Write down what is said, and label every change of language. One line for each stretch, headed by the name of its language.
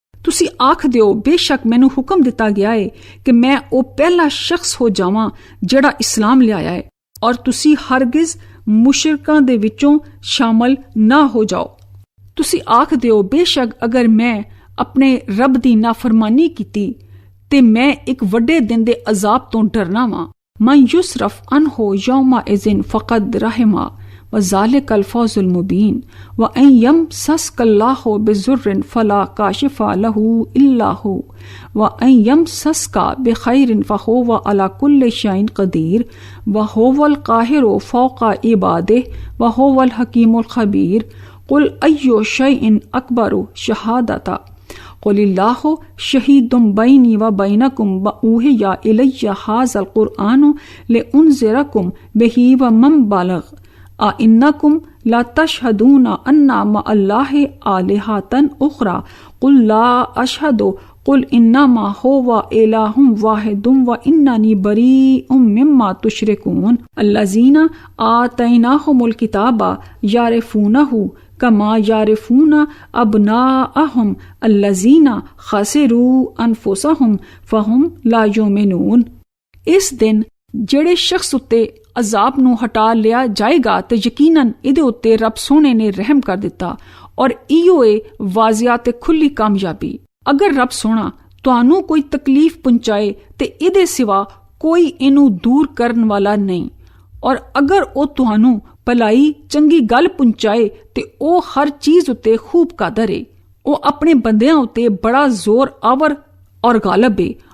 Punjabi: ਤੁਸੀਂ ਆਖ ਦਿਓ ਬੇਸ਼ੱਕ ਮੈਨੂੰ ਹੁਕਮ ਦਿੱਤਾ ਗਿਆ ਏ ਕਿ ਮੈਂ ਉਹ ਪਹਿਲਾ ਸ਼ਖਸ ਹੋ ਜਾਵਾਂ ਜਿਹੜਾ ਇਸਲਾਮ ਲਿਆਇਆ ਏ, ਔਰ ਤੁਸੀਂ ਹਰਗਿਜ਼ ਮੁਸ਼ਰਿਕਾਂ ਦੇ ਵਿੱਚੋਂ ਸ਼ਾਮਲ ਨਾ ਹੋ ਜਾਓ। ਤੁਸੀਂ ਆਖ ਦਿਓ ਬੇਸ਼ੱਕ ਅਗਰ ਮੈਂ ਆਪਣੇ ਰੱਬ ਦੀ ਨਾਫਰਮਾਨੀ ਕੀਤੀ ਤੇ ਮੈਂ ਇੱਕ ਵੱਡੇ ਦਿਨ ਦੇ ਅਜ਼ਾਬ ਤੋਂ ਡਰਨਾ ਵਾਂ।
Arabic: ਮਨ ਯੁਸਰਫ ਅਨਹੂ ਯੌਮਾ ਇਜ਼ਿਨ ਫਕਦ ਰਹਿਮਾ وذلك الفوز المبين وأن يمسسك الله بضر فلا كاشف له إلا هو وأن يمسسك بخير فهو على كل شيء قدير وهو القاهر فوق عباده وهو الحكيم الخبير قل أي شيء أكبر شهادة قل الله شهيد بيني وبينكم وأوحي إلي هذا القرآن لأنذركم به ومن بلغ أئنكم لا تشهدون أن مع الله آلهة أخرى قل لا أشهد قل إنما هو إله واحد وإنني بريء مما تشركون الذين آتيناهم الكتاب يعرفونه كما يعرفون أبناءهم الذين خسروا أنفسهم فهم لا يؤمنون।
Punjabi: इस दिन ਜਿਹੜੇ ਸ਼ਖਸ ਉੱਤੇ ਅਜ਼ਾਬ ਨੂੰ ਹਟਾ ਲਿਆ ਜਾਏਗਾ ਤੇ ਯਕੀਨਨ ਇਹਦੇ ਉੱਤੇ ਰੱਬ ਸੋਹਣੇ ਨੇ ਰਹਿਮ ਕਰ ਦਿੱਤਾ, ਔਰ ਇਹੋ ਏ ਵਾਜ਼ਿਆ ਤੇ ਖੁੱਲੀ ਕਾਮਯਾਬੀ। ਅਗਰ ਰੱਬ ਸੋਹਣਾ ਤੁਹਾਨੂੰ ਕੋਈ ਤਕਲੀਫ ਪਹੁੰਚਾਏ ਤੇ ਇਹਦੇ ਸਿਵਾ ਕੋਈ ਇਹਨੂੰ ਦੂਰ ਕਰਨ ਵਾਲਾ ਨਹੀਂ, ਔਰ ਅਗਰ ਉਹ ਤੁਹਾਨੂੰ ਭਲਾਈ ਚੰਗੀ ਗੱਲ ਪਹੁੰਚਾਏ ਤੇ ਉਹ ਹਰ ਚੀਜ਼ ਉੱਤੇ ਖੂਬ ਕਾਦਰ ਏ। ਉਹ ਆਪਣੇ ਬੰਦਿਆਂ ਉੱਤੇ ਬੜਾ ਜ਼ੋਰ ਆਵਰ ਔਰ ਗਾਲਬ ਏ,